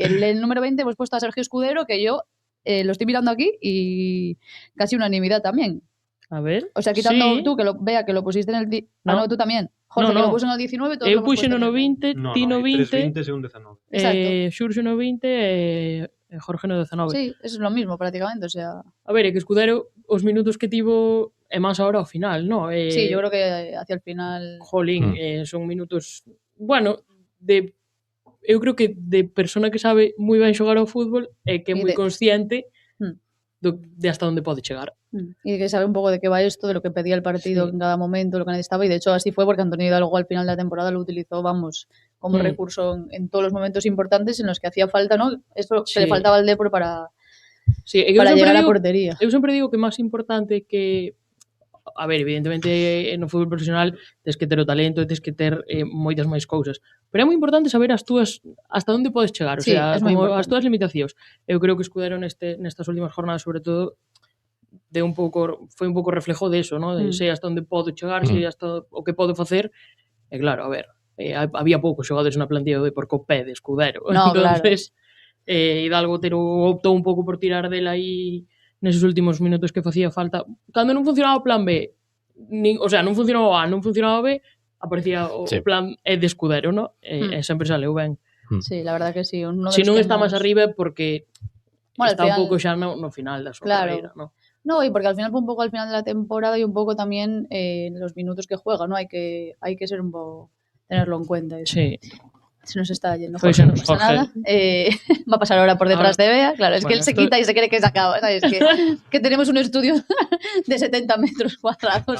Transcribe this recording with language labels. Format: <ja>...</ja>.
<es>El número 20 hemos puesto a Sergio Escudero, que yo lo estoy mirando aquí y casi unanimidad también. A ver. O sea, quitando tú, que lo pusiste en el... No, tú también. Jorge, que lo puso en el 19, todos lo</es> <gl>puxo no 20, ti no 20.</gl> <es>3 20 según 19.</es> <gl>Xurxo no 20 Jorge no 19.</gl> <es>Sí, eso es lo mismo prácticamente, o sea...</es> <gl>A ver, é que Escudero, os minutos que tivo é máis ahora ao final, non?</gl> <es>Sí, yo creo que hacia el final... Jolín, son minutos...</es> <gl>Bueno, eu creo que de persona que sabe moi ben xogar ao fútbol e que é moi consciente de hasta onde pode chegar.</gl> <es>Y que sabe un poco de qué va esto, de lo que pedía el partido en cada momento, lo que necesitaba, y de hecho así fue porque Antonio Hidalgo al final de la temporada lo utilizó, vamos, como recurso en todos los momentos importantes en los que hacía falta, ¿no? Eso que le faltaba al Depor para llegar a portería.</es> <gl>Eu sempre digo que máis importante que... A ver, evidentemente no fútbol profesional tens que ter o talento, tens que ter moitas máis cousas, pero é moi importante saber as túas hasta onde podes chegar, o sea, como as túas limitacións. Eu creo que Escudero nestas últimas jornadas, sobre todo, foi un pouco reflejo de eso, ¿no? De sei hasta onde podo chegar, sei hasta o que podo facer. E claro, a ver, había poucos xogadores na plantilla do Depor co pé de Escudero.</gl> <es>No,</es> <gl>entonces, Hidalgo optou un pouco por tirar dela aí neses últimos minutos que facía falta. Cando non funcionaba o plan B, o sea, non funcionaba o A, non funcionaba o B, aparecía o plan E de Escudero, ¿no? E sempre saleu ben.</gl> <es>Sí, la verdad que sí.</es> <gl>Se non está máis arriba porque está un pouco xa no final da súa carreira, ¿no?</gl> <es>No, y porque al final fue un poco al final de la temporada y un poco también los minutos que juega, ¿no? Hay que ser un poco, tenerlo en cuenta. Eso. Sí. Se nos está yendo, Jorge, no pasa nada. Va a pasar ahora por detrás de Bea. Claro, es que él se quita y se cree que se acaba. ¿Sabes? Que tenemos un estudio de 70 metros cuadrados.</es>